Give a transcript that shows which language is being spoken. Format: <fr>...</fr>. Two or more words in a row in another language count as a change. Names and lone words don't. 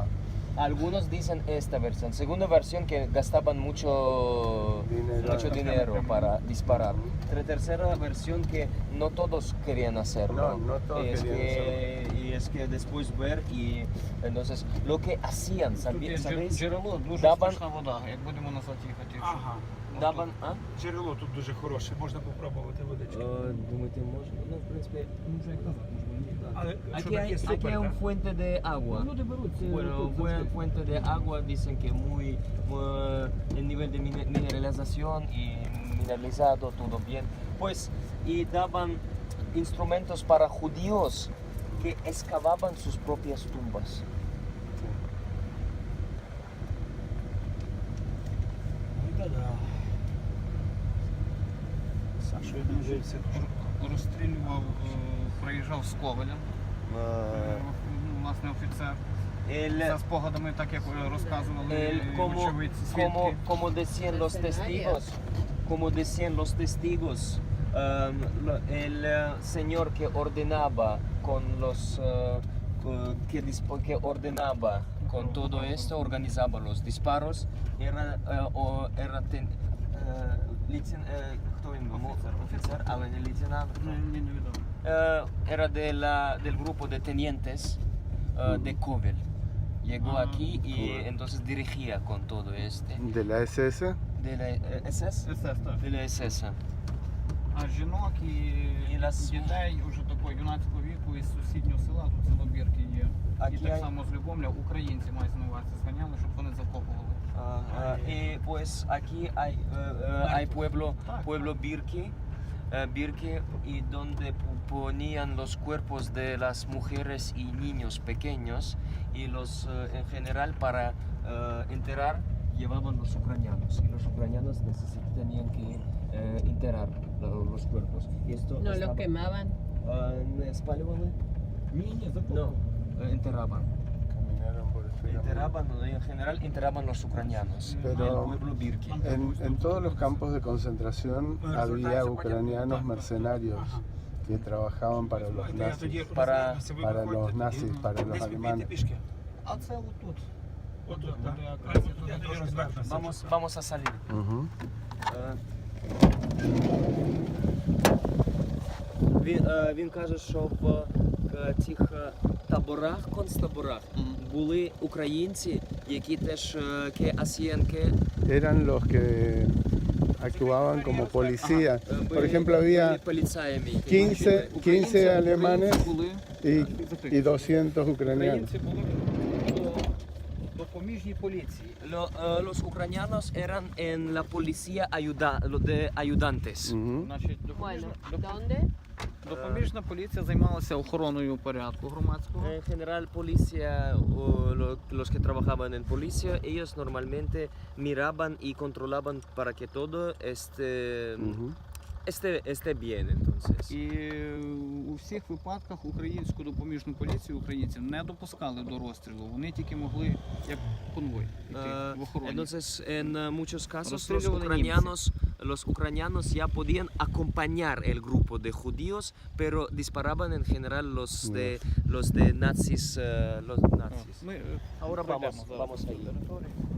<es>Algunos dicen esta versión. Segunda versión que gastaban mucho dinero para disparar. Tercera versión que no todos querían hacerlo. No todos es querían que, Y es que después ver y entonces lo que hacían,</es> <uk>Тут є</uk> <es>¿sabéis?</es> <uk>джерело, дуже</uk> <es>Daban,</es> <uk>смачна вода, як будемо назад їхати. Ага.</uk> <es>daban, ¿ah?</es> <uk>Джерело тут дуже хороше, можна попробувати водички.</uk> <ru>Думаете, можно? Ну, в принципе,</ru> <uk>Але</uk> <es>aquí</es> <uk>чудак</uk> <es>hay,</es> <uk>є</uk> <es>aquí</es> <uk>супер,</uk> <es>hay un</es> <uk>так?</uk> <es>fuente de agua. Bueno, fuente de agua dicen que el nivel de mineralización y mineralizado, todo bien. Pues, y daban instrumentos para judíos que excavaban sus propias tumbas.</es> <uk>Да-да. Саша відмовився. Розстрілював, приїжджав з Ковалем, власне офіцер. За спогадами, так як розказували очевидці, свідки.</uk> <es>Como decían los testigos, el señor que ordenaba con los que ordenaba con todo esto, organizaba los disparos,</es> <uk>хто він був? Офіцер, але не лейтенант.</uk> <es>Era del grupo de tenientes de Kovel. Llegó aquí y entonces dirigía con todo este. ¿De la SS? De la SS? De la SS.</es> <uk>А жінок і</uk> <es>las-</es> <uk>дітей уже такого юнацького віку із сусіднього села, тут село Бірки є. А І я- так само з Любомля українці мають на увазі зганяли, щоб вони закопували.</uk> <es>Y pues aquí hay pueblo Birki, y donde ponían los cuerpos de las mujeres y niños pequeños y los en general para enterrar llevaban los ucranianos y los ucranianos tenían que enterrar los cuerpos. Y esto No los estaba- quemaban.</es> <uk>¿Не спалювали?</uk> <es>No, enterraban. Caminaron por el Feramo. Enterraban, en general enterraban los ucranianos. Pero- el pueblo Birki. En todos los campos de concentración había ucranianos mercenarios que trabajaban para los nazis, para los nazis, para los alemanes.</es> <uk>А це отут. Отут, Буде так? акація, Я туди тоді трошки. розвернуся.</uk> <es>Vamos a salir. Ujú.</es> <uk>Він каже, що в цих таборах, концтаборах, були українці, які теж КАСІНК.</uk> <es>Eran los que actuaban como policía. Por ejemplo, había</es> <uk>поліцаями.</uk> <es>15 alemanes</es> <uk>були</uk> <es>y 200 ucranianos.</es> <uk>українці були допоміжні поліції.</uk> <es>Los ucranianos eran en la policía de ayudantes. Ujú.</es> <uk>Значить,</uk> <es>Bueno,</es> <uk>допоміжна,</uk> <es>¿dónde?</es> <uk>допоміжна поліція займалася охороною порядку громадського.</uk> <es>En general, policía, los que trabajaban en policía, ellos normalmente miraban y controlaban para que todo Ujú. esté bien, entonces.</es> <uk>І у всіх випадках українську допоміжну поліцію українці не допускали до розстрілу. Вони тільки могли як конвой йти в охороні.</uk> <es>Entonces, en muchos casos,</es> <ru>Расстреливали</ru> <es>los ucranianos ya podían acompañar el grupo de judíos, pero disparaban en general los de nazis. Los nazis.</es> <uk>Ми</uk> <es>Ahora</es> <uk>пройдемо зараз</uk> <es>vamos</es> <uk>цю</uk> <es>ahí.</es> <uk>територію.</uk>